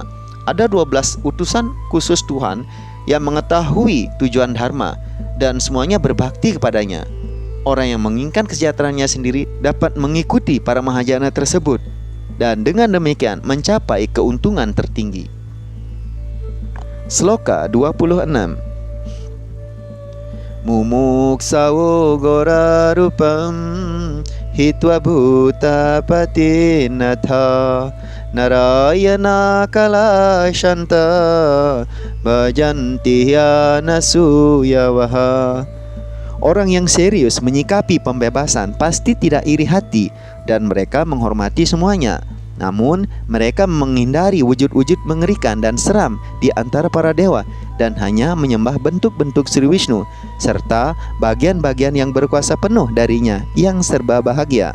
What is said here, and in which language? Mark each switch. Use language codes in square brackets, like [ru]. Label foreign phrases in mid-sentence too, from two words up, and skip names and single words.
[id] Ada 12 utusan khusus Tuhan yang mengetahui tujuan dharma dan semuanya berbakti kepadanya. orang yang menginginkan kesejahteraannya sendiri dapat mengikuti para mahajana tersebut dan dengan demikian mencapai keuntungan tertinggi. Sloka 26. [sa] Mumuksawo gora rupam hitwa bhuta patinatha narayana kalashanta bhajanti yana suyavaha. [id] Orang yang serius menyikapi pembebasan pasti tidak iri hati dan mereka menghormati semuanya. Namun mereka menghindari wujud-wujud mengerikan dan seram di antara para dewa dan hanya menyembah bentuk-bentuk Sri Wisnu serta bagian-bagian yang berkuasa penuh darinya yang serba bahagia.